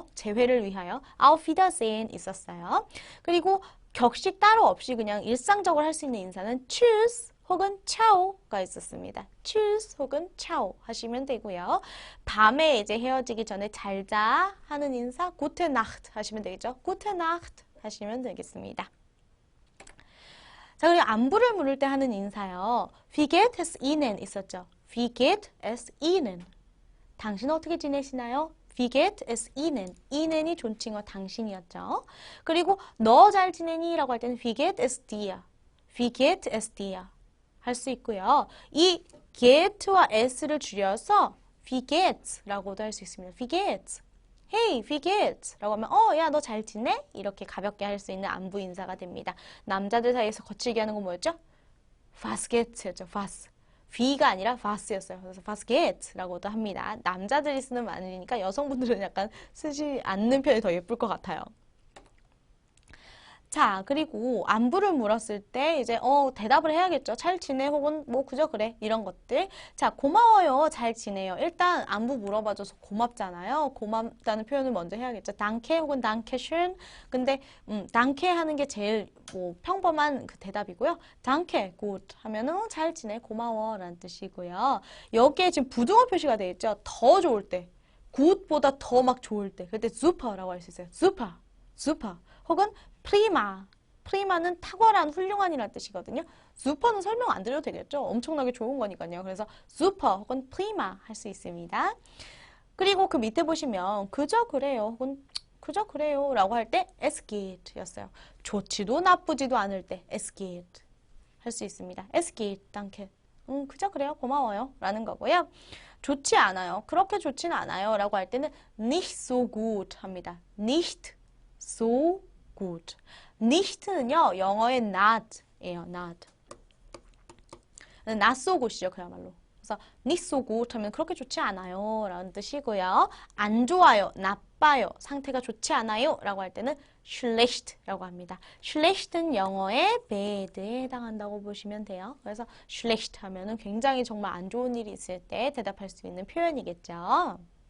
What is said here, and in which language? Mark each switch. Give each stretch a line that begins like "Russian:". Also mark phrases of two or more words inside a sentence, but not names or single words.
Korean: 재회를 위하여
German: Auf Wiedersehen
Korean: 있었어요. 그리고 격식 따로 없이 그냥 일상적으로 할 수 있는 인사는 Tschüss 혹은 Ciao가 있었습니다. Tschüss 혹은 Ciao 하시면 되고요. 밤에 이제 헤어지기 전에 잘 자 하는 인사
German: Gute Nacht
Korean: 하시면 되겠죠.
German: Gute Nacht
Korean: 하시면 되겠습니다. 자, 그리고 안부를 물을 때 하는 인사요.
German: Wie geht es Ihnen 있었죠. Wie geht es Ihnen?
Korean: 당신 어떻게 지내시나요?
German: Wie geht es Ihnen? Ihnen
Korean: 이 존칭어 당신이었죠. 그리고 너 잘 지내니? 라고 할 때는
German: Wie geht es dir? Wie geht es dir?
Korean: 할 수 있고요. 이 get와 s를 줄여서
German: Wie geht's?
Korean: 라고도 할 수 있습니다.
German: Wie geht's? Hey, wie geht's?
Korean: 라고 하면 야, 너 잘 지내? 이렇게 가볍게 할 수 있는 안부 인사가 됩니다. 남자들 사이에서 거칠게 하는 건 뭐였죠?
German: Was geht'였죠. was.
Korean: V가 아니라 was였어요. 그래서
German: was geht'
Korean: 라고도 합니다. 남자들이 쓰는 말이니까 여성분들은 약간 쓰지 않는 편이 더 예쁠 것 같아요. 자, 그리고 안부를 물었을 때 이제 대답을 해야겠죠. 잘 지내 혹은 뭐 그저 그래 이런 것들. 자, 고마워요. 잘 지내요. 일단 안부 물어봐줘서 고맙잖아요. 고맙다는 표현을 먼저 해야겠죠. danke 혹은 dankeschön. 근데 danke 하는 게 제일 뭐 평범한 그 대답이고요.
German: danke gut
Korean: 하면은 잘 지내 고마워라는 뜻이고요. 여기에 지금 부등호 표시가 되어 있죠. 더 좋을 때. good보다 더 막 좋을 때. 그때 super라고 할 수 있어요.
German: super. super.
Korean: 혹은 프리마. 프리마는 탁월한, 훌륭한이라는 뜻이거든요. 슈퍼는 설명 안 드려도 되겠죠? 엄청나게 좋은 거니까요. 그래서 슈퍼 혹은 프리마 할 수 있습니다. 그리고 그 밑에 보시면 그저 그래요 혹은 그저 그래요 라고 할 때
German: es geht
Korean: 였어요. 좋지도 나쁘지도 않을 때
German: es geht
Korean: 할 수 있습니다.
German: es geht, danke.
Korean: 그저 그래요. 고마워요. 라는 거고요. 좋지 않아요. 그렇게 좋지는 않아요. 라고 할 때는
German: nicht so gut
Korean: 합니다.
German: nicht so gut.
Korean: nicht는요, 영어의 not예요, not.
English: not so good
Korean: 이죠, 그야말로. 그래서
German: nicht so gut
Korean: 하면 그렇게 좋지 않아요, 라는 뜻이고요. 안 좋아요, 나빠요, 상태가 좋지 않아요, 라고 할 때는 schlecht라고 합니다. schlecht는 영어의 bad에 해당한다고 보시면 돼요. 그래서 schlecht 하면은 굉장히 정말 안 좋은 일이 있을 때 대답할 수 있는 표현이겠죠.